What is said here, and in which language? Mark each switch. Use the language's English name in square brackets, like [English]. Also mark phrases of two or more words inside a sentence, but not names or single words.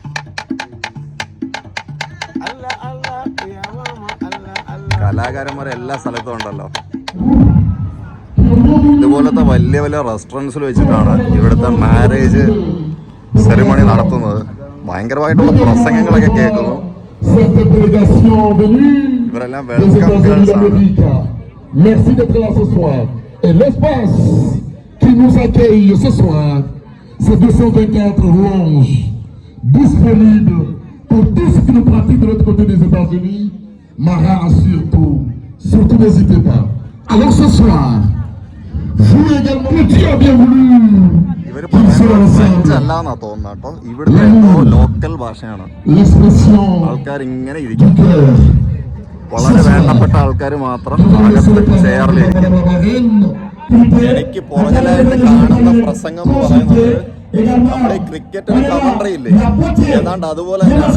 [Malayalam] കലാകാരന്മാർ എല്ലാ സ്ഥലത്തും ഉണ്ടല്ലോ. ഇതുപോലത്തെ വലിയ വലിയ റെസ്റ്റോറൻറ്റ്സിൽ വെച്ചിട്ടാണ് ഇവിടുത്തെ [English] marriage ceremony [Malayalam] നടത്തുന്നത്. ഭയങ്കരമായിട്ടുള്ള പ്രസംഗങ്ങളൊക്കെ കേൾക്കുന്നു. ഇവരെല്ലാം [English] welcome girls [Malayalam] ആണ്. [French] Et l'espace qui nous accueille ce soir, c'est 224 louanges disponibles pour tous ceux qui nous pratiquent de l'autre côté des États-Unis. Mara, surtout n'hésitez pas. Alors ce soir, vous également, que Dieu a bien voulu. [Malayalam] ഇവര് ഫ്രഞ്ച് അല്ലാന്നാ തോന്നുന്നു കേട്ടോ. ഇവിടുത്തെ എന്തോ ലോക്കൽ ഭാഷയാണ്. ആൾക്കാർ ഇങ്ങനെ ഇരിക്കും. വളരെ വേണ്ടപ്പെട്ട ആൾക്കാർ മാത്രം അകത്ത് ചെയറിലിരിക്കും. എനിക്ക് പുറകിലായിട്ട് കാണുന്ന പ്രസംഗം എന്ന് പറയുന്നത് നമ്മുടെ ക്രിക്കറ്റിന് കമന്ററി ഇല്ലേ, ഏതാണ്ട് അതുപോലെ തന്നെയാണ്.